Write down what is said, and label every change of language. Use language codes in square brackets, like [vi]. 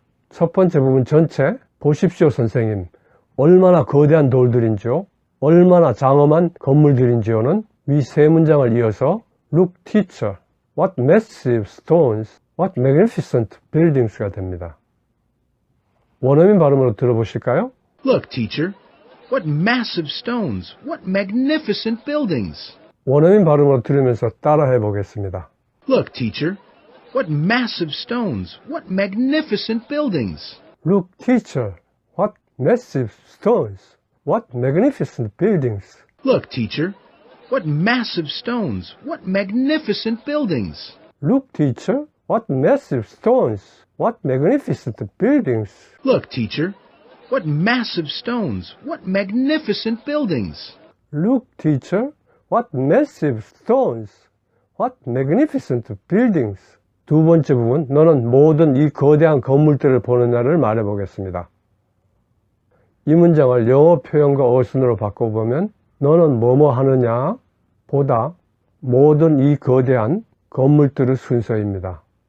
[ko] 첫 번째 부분 전체 보십시오 선생님, 얼마나 거대한 돌들인지요, 얼마나 장엄한 건물들인지요는 위 세 문장을 이어서 [en] look teacher, what massive stones, what magnificent buildings [ko] 가 됩니다. 원어민 발음으로 들어보실까요? [en] Look, teacher, what massive stones, what magnificent buildings. [ko] 원어민 발음으로 들으면서 따라해 보겠습니다. [en] Look, teacher, what massive stones, what magnificent buildings. Look, teacher, what massive stones, what magnificent buildings. Look, teacher, what massive stones, what magnificent buildings. Look, teacher, what massive stones, what magnificent buildings. Look, teacher, what massive stones, what magnificent buildings. Look, teacher, what massive stones, what magnificent buildings. [ko] 두 번째 부분, 너는 모든 이 거대한 건물들을 보느냐를 말해 보겠습니다. 이 문장을 영어 표현과 어순으로 바꿔보면 너는 뭐뭐 하느냐 보다 모든 이 거대한 건물들의 순서입니다.